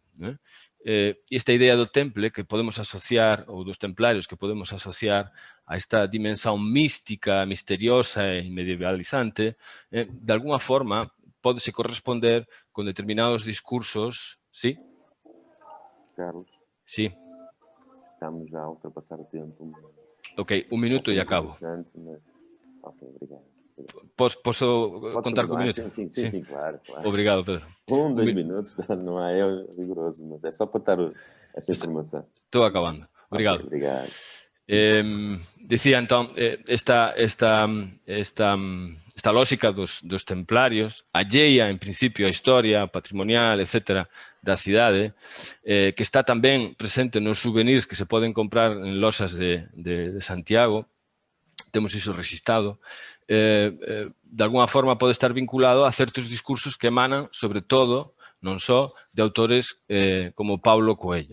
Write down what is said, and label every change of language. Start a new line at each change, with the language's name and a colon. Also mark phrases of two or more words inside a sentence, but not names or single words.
Galician: Esta idea do Temple que podemos asociar, ou dos templarios que podemos asociar a esta dimensão mística, misteriosa e medievalizante, de alguna forma pode-se corresponder con determinados discursos, ¿sí? Carlos? Sí.
Portuguese: Estamos já a ultrapassar o tempo.
Galician: Ok, un minuto e acabo.
Portuguese: Mas... Ok, obrigado. Posso contar com um minuto? Sim, claro. Obrigado, Pedro. 2 minutos, não é rigoroso, mas é só para dar essa informação. Estou acabando. Obrigado. Okay, obrigado.
Galician: Dicía, entón, esta lógica dos templarios, alleia, en principio, a historia patrimonial, etc., da cidade, que está tamén presente nos souvenirs que se poden comprar en loxas de Santiago, temos iso registrado, de alguna forma pode estar vinculado a certos discursos que emanan, sobre todo, non só de autores como Paulo Coelho.